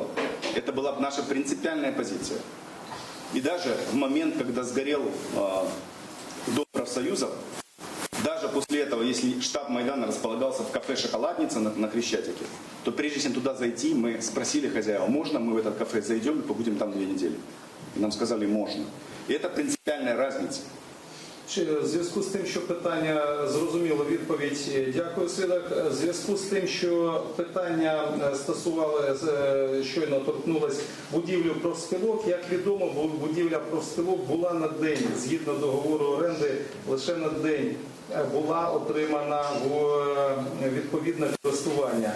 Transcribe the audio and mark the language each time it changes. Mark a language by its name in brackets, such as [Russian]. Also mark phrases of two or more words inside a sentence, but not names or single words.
[Russian] Это была наша принципиальная позиция. И даже в момент, когда сгорел Дом профсоюзов, даже после этого, если штаб Майдана располагался в кафе «Шоколадница» на Крещатике, то прежде чем туда зайти, мы спросили хозяева, можно мы в этот кафе зайдем и побудем там 2 недели. И нам сказали, можно. И это принципиальная разница. [Ukrainian] В зв'язку з тим, що питання зрозуміло, відповідь. Дякую, свідок. В зв'язку з тим, що питання стосували, щойно торкнулось будівлю профспілок, як відомо, будівля профспілок була на день, згідно договору оренди, лише на день була отримана в відповідне користування.